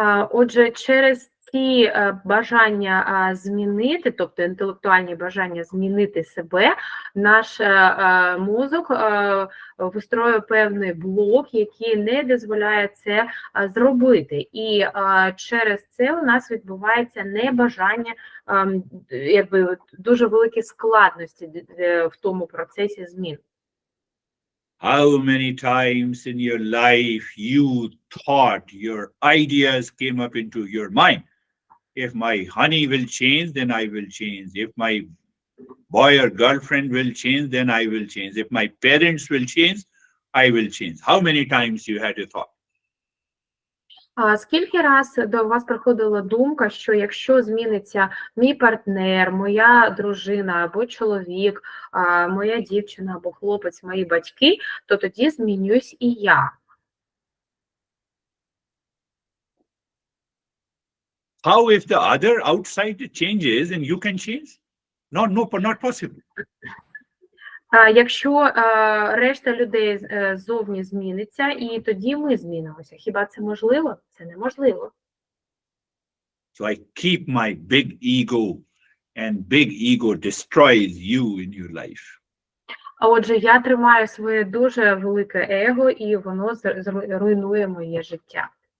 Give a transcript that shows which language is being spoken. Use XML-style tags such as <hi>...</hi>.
<uk>Отже, через ці бажання змінити, тобто інтелектуальні бажання змінити себе, наш мозок вистроює певний блок, який не дозволяє це зробити. І через це у нас відбувається небажання, якби дуже великі складності в тому процесі змін.</uk> <en>How many times in your life you thought your ideas came up into your mind? If my honey will change, then I will change. If my boy or girlfriend will change, then I will change. If my parents will change, I will change. How many times you had a thought?</en> <uk>Скільки раз до вас приходила думка, що якщо зміниться мій партнер, моя дружина або чоловік, моя дівчина або хлопець, мої батьки, то тоді змінюсь і я.</uk> <en>How if the other outside changes and you can change? Not possible.</en> <uk>Якщо решта людей ззовні зміниться, і тоді ми змінимося. Хіба це можливо? Це неможливо.</uk> <en>So I keep my big ego, and big ego destroys you in your life.</en> <uk>А отже, я тримаю своє дуже велике его, і воно руйнує моє життя.</uk>